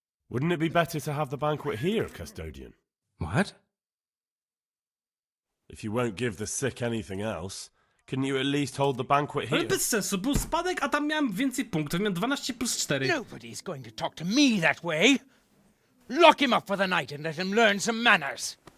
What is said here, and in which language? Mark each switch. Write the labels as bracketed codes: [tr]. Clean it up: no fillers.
[en] Wouldn't it be better to have the banquet here, custodian? What? If you won't give the sick anything else, Couldn't you at least hold the banquet [pl] Ale [en] here? [pl] bez sensu, był spadek, a tam miałem więcej punktów, miałem 12 plus 4. [en] Nobody's going to talk to me that way. Lock him up for the night and let him learn some manners.